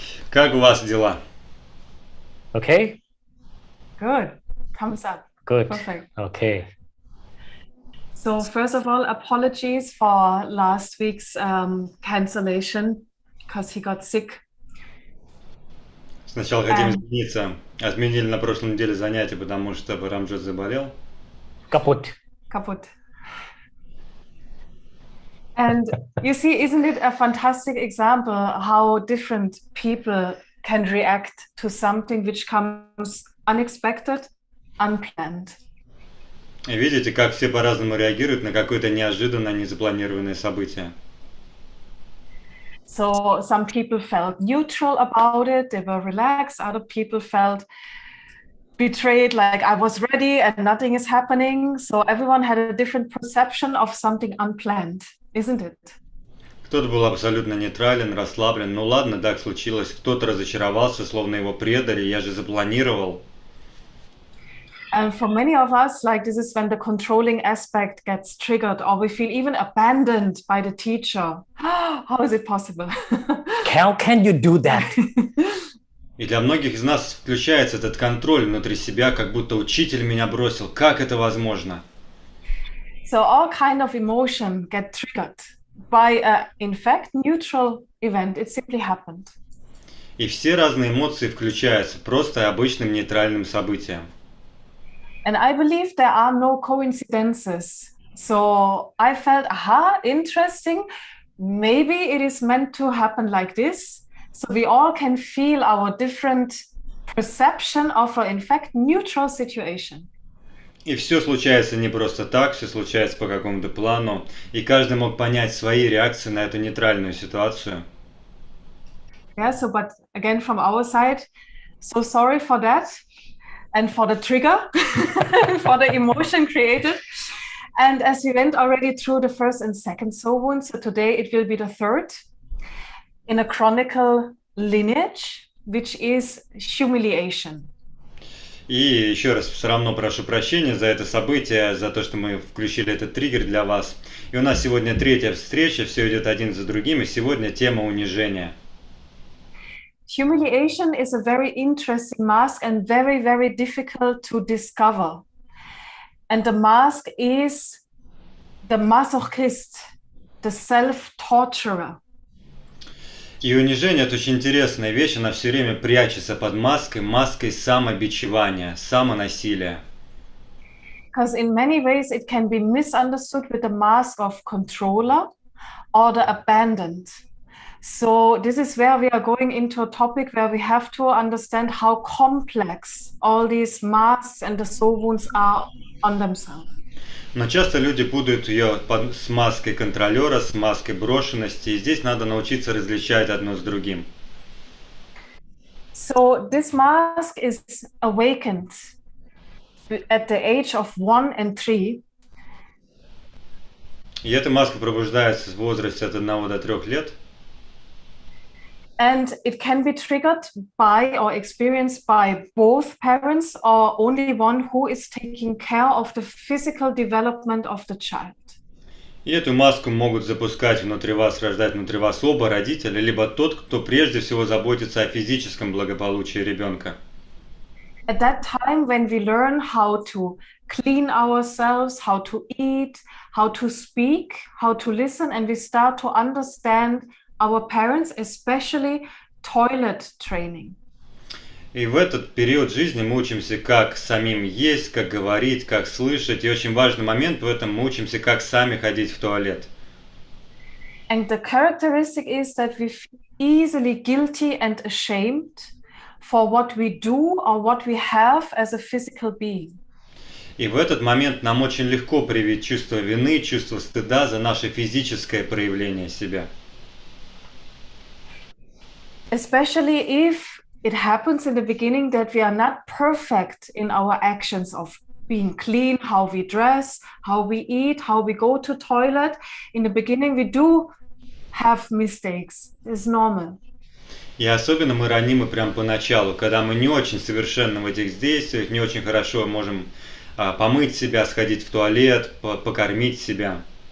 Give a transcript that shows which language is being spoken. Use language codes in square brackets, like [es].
[ru] Как у вас дела? [en] Okay? Good. Thumbs up. Good. Perfect. Okay. So first of all, apologies for last week's cancellation because he got sick. [ru] Сначала хотим извиниться. Отменили на прошлой неделе занятия, потому что Рамджот заболел. [en] Kaput. And you see, isn't it a fantastic example how different people can react to something which comes unexpected, unplanned? [ru] И видите, как все по-разному реагируют на какое-то неожиданное, незапланированное событие. [en] So some people felt neutral about it, they were relaxed. Other people felt betrayed, like I was ready and nothing is happening. So everyone had a different perception of something unplanned, isn't it? [ru] Кто-то был абсолютно нейтрален, расслаблен. Ну ладно, так случилось. Кто-то разочаровался, словно его предали. Я же запланировал. [en] And for many of us, like this is when the controlling aspect gets triggered, or we feel even abandoned by the teacher. How is it possible? How can you do that? [ru] И для многих из нас включается этот контроль внутри себя, как будто учитель меня бросил. Как это возможно? [en] So all kind of emotion get triggered by a, in fact, neutral event. It simply happened. [ru] И все разные эмоции включаются просто обычным нейтральным событием. [en] And I believe there are no coincidences. So I felt, aha, interesting. Maybe it is meant to happen like this. So we all can feel our different perception of a, in fact, neutral situation. [ru] И все случается не просто так, все случается по какому-то плану. И каждый мог понять свои реакции на эту нейтральную ситуацию. [en] Yeah, so but again, from our side, so sorry for that. And for the trigger, for the emotion created. And as we went already through the first and second soul wound, so today it will be the third in a chronicle lineage, which is humiliation. [ru] И еще раз все равно прошу прощения за это событие, за то, что мы включили этот триггер для вас. И у нас сегодня третья встреча, все идет один за другим, и сегодня тема унижения. [en] Humiliation is a very interesting mask and very, very difficult to discover. And the mask is the masochist, the self-torturer. [ru] И унижение – это очень интересная вещь, она все время прячется под маской самобичевания, самонасилия. [en] Because in many ways it can be misunderstood with the mask of controller or the abandoned. So this is where we are going into a topic where we have to understand how complex all these masks and the soul wounds are on themselves. [ru] Но часто люди путают ее с маской контролера, с маской брошенности, и здесь надо научиться различать одно с другим. [en] So this mask is awakened at the age of 1 and 3. [ru] И эта маска пробуждается в возрасте от 1 до 3 лет. [en] And it can be triggered by or experienced by both parents or only one who is taking care of the physical development of the child. [ru] И эту маску могут запускать внутри вас, рождать внутри вас оба родителя, либо тот, кто прежде всего заботится о физическом благополучии ребенка. [en] At that time, when we learn how to clean ourselves, how to eat, how to speak, how to listen, and we start to understand our parents, especially toilet training. [ru] И в этот период жизни мы учимся, как самим есть, как говорить, как слышать. И очень важный момент в этом, мы учимся, как сами ходить в туалет. [en] And the characteristic is that we feel easily guilty and ashamed for what we do or what we have as a physical being. [ru] И в этот момент нам очень легко привить чувство вины, чувство стыда за наше физическое проявление себя. [en] Especially if it happens in the beginning that we are not perfect in our actions of being clean, how we dress, how we eat, how we go to toilet. In the beginning, we do have mistakes. It's normal. [ru] И особенно мы ранимы прям поначалу, когда мы не очень совершенны в этих действиях, не очень хорошо можем помыть себя, сходить в туалет, покормить себя.